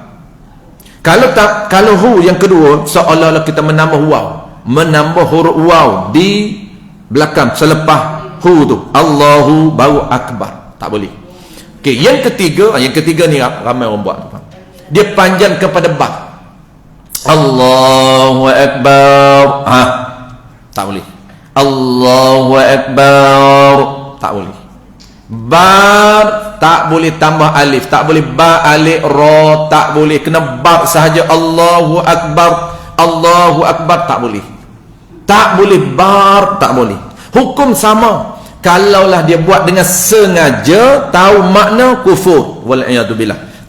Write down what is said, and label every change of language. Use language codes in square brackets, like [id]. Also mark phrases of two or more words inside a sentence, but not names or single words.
[ms] Kalau hu yang kedua, seolah-olah kita menambah waw, menambah huruf waw di belakang selepas hu tu. Allahu baru Akbar. Tak boleh. Okey, yang ketiga ni ramai orang buat. Dia panjang kepada ba. [ar] Allahu Akbar. [ms] Tak boleh. [ar] Allahu Akbar. [ms] Tak boleh. Bar tak boleh tambah alif, tak boleh ba alif ra, tak boleh, kena ba sahaja. [ar] Allahu Akbar, Allahu Akbar, [ms] tak boleh. Tak boleh bar, tak boleh. Hukum sama. Kalaulah dia buat dengan sengaja, tahu makna, kufur, [ar] wal iyadu billah.